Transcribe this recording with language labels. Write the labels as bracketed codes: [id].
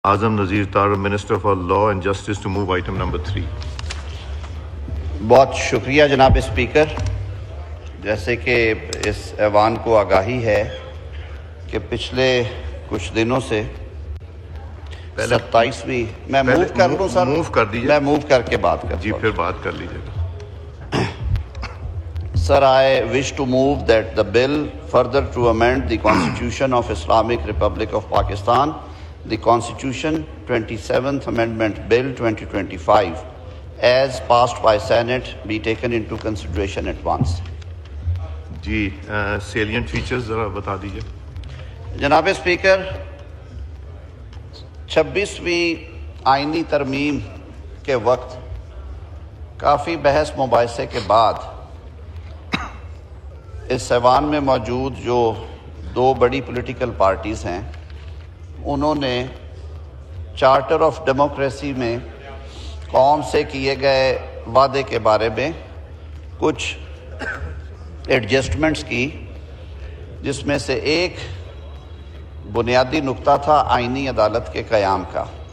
[en] Azam Nazir Tarar, Minister for Law and Justice, to move item number 3. [ur] بہت شکریہ جناب speaker. جیسے کہ اس ایوان کو آگاہی ہے کہ پچھلے کچھ دنوں سے 27ویں میں موو کر لوں سر, موو کر دیجیے, میں موو کر کے بات کرتا جی ہوں. پھر بات کر لیجیے گا. [en] Sir, I wish to move that the bill further to amend the Constitution of Islamic Republic of Pakistan, the Constitution 27th Amendment Bill 2025, as passed by Senate, be taken into consideration at once. [ur] جی salient features ذرا بتا دیجیے. جناب speaker, 26ویں آئینی ترمیم کے وقت کافی بحث مباحثے کے بعد اس ایوان میں موجود جو دو بڑی پولیٹیکل پارٹیز ہیں, انہوں نے چارٹر آف ڈیموکریسی میں قوم سے کیے گئے وعدے کے بارے میں کچھ ایڈجسٹمنٹس کی, جس میں سے ایک بنیادی نقطہ تھا آئینی عدالت کے قیام کا.